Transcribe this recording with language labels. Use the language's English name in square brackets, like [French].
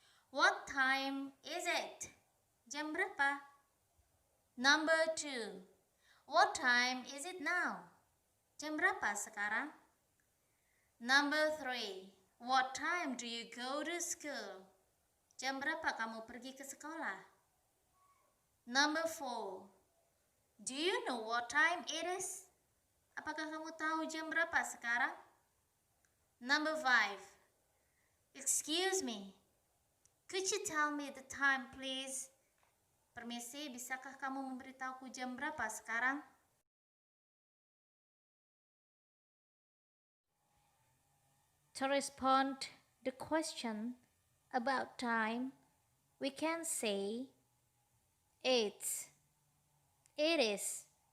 [English] What time is it? [Indonesian] Jam berapa? [English] Number 2. What time is it now? [Indonesian] Jam berapa sekarang? [English] Number 3. What time do you go to school? [Indonesian] Jam berapa kamu pergi ke sekolah? [English] Number 4. Do you know what time it is? [Indonesian] Apakah kamu tahu jam berapa sekarang? [English] Number 5. Excuse me. Could you tell me the time, please? [Indonesian] Permisi, bisakah kamu memberitahuku jam berapa sekarang? [English] To respond the question about time, we can say it's, it is.